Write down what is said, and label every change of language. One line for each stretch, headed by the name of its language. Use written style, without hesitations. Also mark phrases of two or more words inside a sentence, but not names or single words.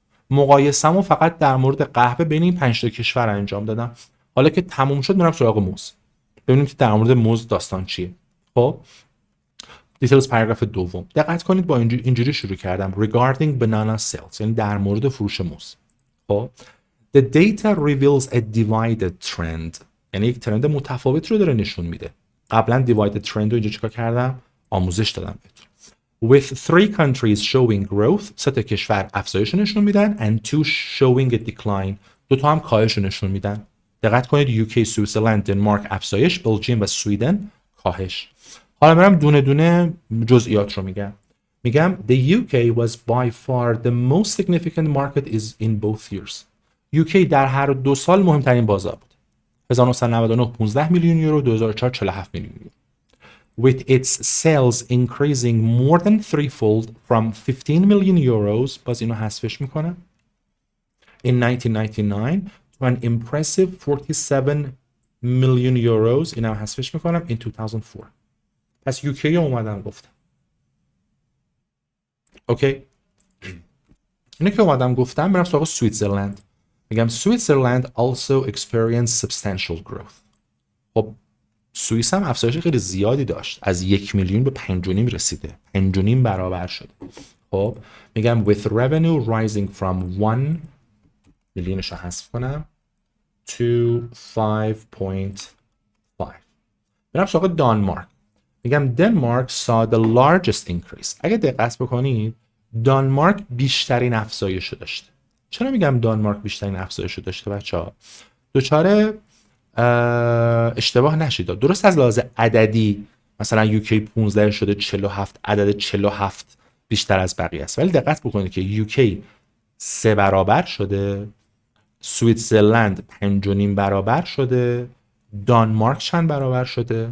Persian: مقایسه‌مو فقط در مورد قهوه بین این 5 تا کشور انجام دادم. حالا که تموم شد میرم سراغ موز. ببینیم که در مورد موز داستان چیه. خب دیتیلز پاراگراف دوم. دقت کنید با اینجوری شروع کردم
English: regarding banana sales،
Persian: یعنی در مورد فروش موز.
English: خب the data reveals a divided trend،
Persian: یعنی یک ترند متفاوت رو داره نشون میده. قبلا
English: divided trend
Persian: رو اینجا چیکار کردم؟ آموزش دادم بهتون.
English: with 3 countries showing growth،
Persian: 3 تا کشور افزایش نشون میدن
English: and 2 showing a decline،
Persian: 2 تا هم کاهش نشون میدن. دقت کنید UK، سوئیسرلند، دنمارک افزایش، بلژیم و سویدن کاهش. حالا میرم دونه دونه جزئیات رو میگم
English: the UK was by far the most significant market is in both years.
Persian: UK در هر 2 سال مهمترین بازار بود. 1999 15 میلیون یورو، 2004 47 میلیون یورو.
English: with its sales increasing more than threefold from 15 million euros،
Persian: باز اینو حذفش میکنم،
English: in 1999 to an impressive 47 million euros،
Persian: اینو حذفش میکنم، in 2004. پس UK رو اومدم گفتم. اوکی، اینو که اومدم گفتم میرم سراغ سوئیسرلند. میگم سوئیسرلند
English: also experienced substantial growth.
Persian: خب سوئیس هم افزایش خیلی زیادی داشت، از 1 میلیون به 5.5 رسیده، 5.5 برابر شده. خب میگم
English: with revenue rising from 1
Persian: میلیونش رو حذف کنم to 5.5. میرم سراغ دانمارک. میگم دانمارک
English: saw the largest increase.
Persian: اگه دقت بکنید دانمارک بیشترین افزایش رو داشته. چرا میگم دانمارک بیشترین افزایش رو داشته بچه‌ها؟ دوچاره اشتباه نشید. درست از لحاظ عددی مثلا UK 15 شده 47، عدد 47 بیشتر از بقیه است، ولی دقت بکنید که UK 3 برابر شده، سوئیسرلند 5.5 برابر شده، دانمارک چند برابر شده.